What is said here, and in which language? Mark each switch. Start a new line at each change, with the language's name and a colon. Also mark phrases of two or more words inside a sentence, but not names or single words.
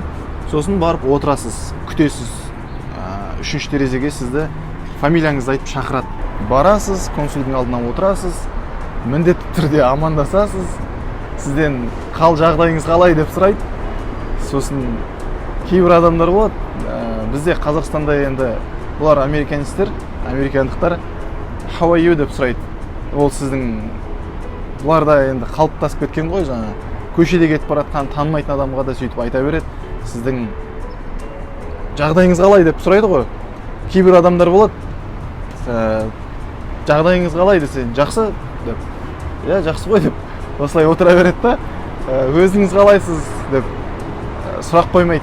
Kazakh: Сосын барып отырасыз, күтесіз. Үшінші терезеге сізді фамилияңызды айтып шақырады. Барасыз, консулдың алдына отырасыз, міндетті түрде амандасасыз, сізден жағдайыңыз қалай деп сұрайды. Сосын кейбір адамдар болады, бізде Қазақстанда енді бұлар американдықтар
English: how are you
Kazakh: деп сұрайды. Ол сіздің бұларда енді қалыптасып кеткен ғой, көшеде кетіп бара жатқан танымайтын адамға да сөйтіп айта береді. Сіздің жағдайыңыз қалай деп сұрайды ғой. Кейбір адамдар болады, жағдайыңыз қалай десе, жақсы деп, жақсы ғой деп, осылай отыра береді да, өзіңіз қалайсыз деп сұрақ қоймайды.